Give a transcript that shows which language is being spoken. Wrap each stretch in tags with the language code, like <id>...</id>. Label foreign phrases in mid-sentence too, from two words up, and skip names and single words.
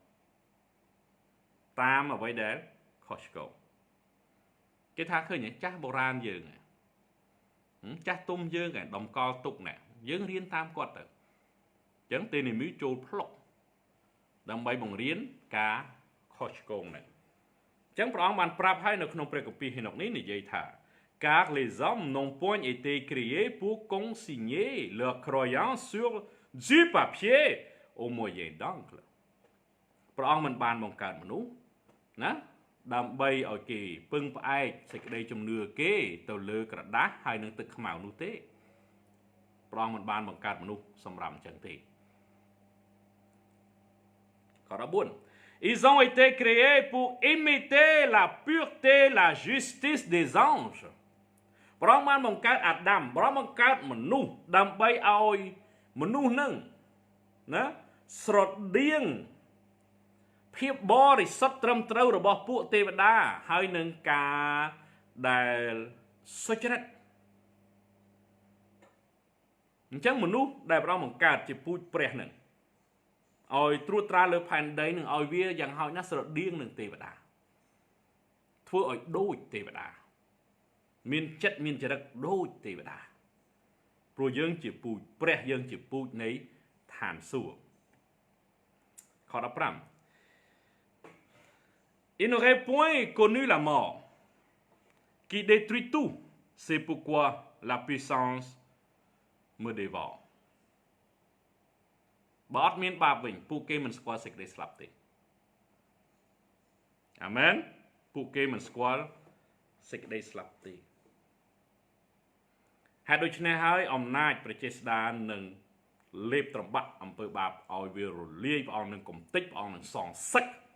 <km>តាមអ្វីដែលខុសឆ្គងគេថាឃើញចាស់បុរាណយើងចាស់ទុំយើងដំកល់ទុកណែយើងរៀនតាមគាត់ទៅ អញ្ចឹងទេនីមីចូលផ្លុកដើម្បីបង្រៀនការខុសឆ្គងនេះអញ្ចឹងព្រះអង្គបានប្រាប់ឲ្យនៅ ក្នុងព្រះគម្ពីរហេណុកនេះនិយាយថា</km> <fr>car les hommes n'ont point été créés pour consigner leur croyance sur du papier au moyen d'encre</fr> <km>ព្រះអង្គមិនបានបង្កើតមនុស្សណាដើម្បីឲ្យគេពឹងផ្អែកសេចក្តីជំនឿគេទៅលើក្រដាសហើយនឹងទឹកខ្មៅនោះទេព្រះអង្គមិនបានបង្កើតមនុស្សសម្រាប់អញ្ចឹងទេ ខ14</km> <fr>Ils ont été créés pour imiter la pureté la justice des anges</fr> <km>ព្រះអង្គបានបង្កើតអាដាមព្រះអង្គបង្កើតមនុស្សដើម្បីឲ្យមនុស្សនឹងណាស្រដៀងភាពបរិសុទ្ធត្រឹមត្រូវរបស់ពួកទេវតាហើយនឹងការដែលសុចរិត អញ្ចឹងមនុស្សដែលព្រះអង្គបង្កើតជាពូជព្រះនឹងឲ្យត្រួតត្រាលើផែន ដីនឹងឲ្យវាយ៉ាងហោចណាស់ស្រដៀងនឹងទេវតាធ្វើឲ្យដូចទេវតាមានចិត្តមានចរិតដូចទេវតាព្រោះយើងជាពូជព្រះយើងជាពូជនៃឋានសួគ៌ខ15</km> <fr>Il n'aurait point connu la mort qui détruit tout c'est pourquoi la puissance me dévore</fr> <km>បើអត់មានបាបវិញពួកគេមិនស្គាល់សេចក្តីស្លាប់ទេអាមែនពួកគេមិនស្គាល់សេចក្តីស្លាប់ទេហេតុដូច្នេះហើយអំណាចព្រះចេស្តានឹងលេបត្របាក់អំពើបាបឲ្យវារលាយព្រះអង្គនឹងកំទេចព្រះអង្គនឹងសងសឹក</km>